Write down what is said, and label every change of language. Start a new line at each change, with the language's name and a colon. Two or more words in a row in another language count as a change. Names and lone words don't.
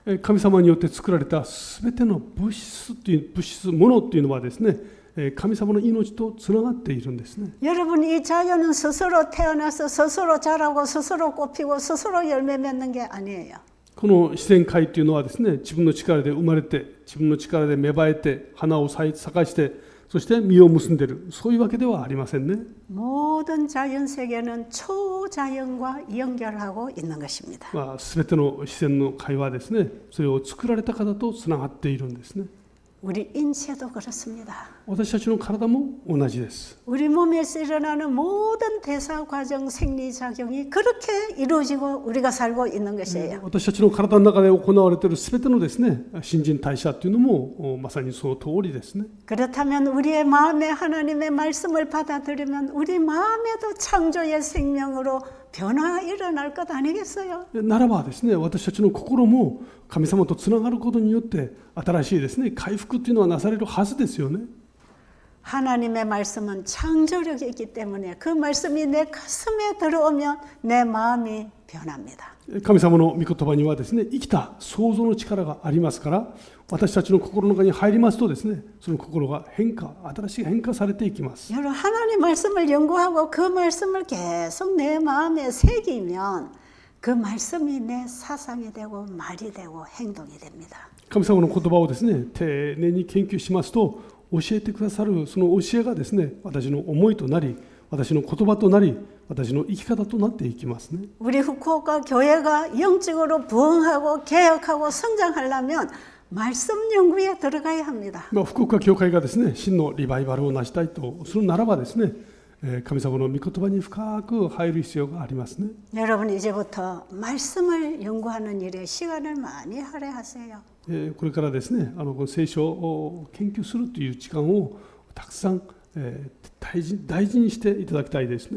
Japanese: 神様によって作られたすべての物質、ものというのはですね、神様の命とつながっているんですね。
Korean: 여러분, 이 자연은 스스로 태어나서 스스로 자라고 스스로 꽃피고 스스로 열매 맺는 게 아니에요.
Japanese: この自然界というのはですね、自分の力で生まれて、自分の力で芽生えて、花を咲かして、そして実を結んでいる、そういうわけではありませんね。
Korean: 모든 자연 세계는 초자연과 연결하고 있는 것입니다.
Japanese: すべての自然の界はですね、それを作られた方とつながっているんですね。
Korean: 우리 인체도 그렇습니다.
Japanese: 私たちの体も同じです。
Korean: 우리 몸에서 일어나는 모든 대사 과정, 생리 작용이 그렇게 이루어지고 우리가 살고 있는 것이에요.
Japanese: 私たちの体の中で行われているすべてのですね、新陳代謝というのもまさにその通りですね。
Korean: 그렇다면 우리의 마음에 하나님의 말씀을 받아들이면 우리 마음에도 창조의 생명으로 변화 일어날 것 아니겠어요?
Japanese: ならばですね、私たちの心も神様とつながることによって新しいですね、回復というのはなされるはずですよね。
Korean: 하나님의 말씀은 창조력이 있기 때문에 그 말씀이 내 가슴에 들어오면 내 마음이 변합니다.
Japanese: 神様の御言葉にはですね、生きた創造の力がありますから、私たちの心の中に入りますとですね、その心が新しい変化されていきます。
Korean: 여러분, 하나님 말씀을 연구하고 그 말씀을 계속 내 마음에 새기면 그 말씀이 내 사상이 되고 말이 되고 행동이 됩니다.
Japanese: 神様の言葉をですね、丁寧に研究しますと、教えてくださるその教えがですね、私の思いとなり、 私の言葉となり、私の生き方となっていきますね。
Korean: 우리 후쿠오카 교회가 영적으로 부흥하고 개혁하고 성장하려면 말씀 연구에 들어가야 합니다.
Japanese: 福岡教会がですね、真のリバイバルを成したいとするならばですね、神様の御言葉に深く入る必要がありますね。
Korean: 여러분 이제부터 말씀을 연구하는 일에 시간을 많이 할애하세요.
Japanese: これからですね、この聖書を研究するという時間をたくさん大事にしていただきたいですね。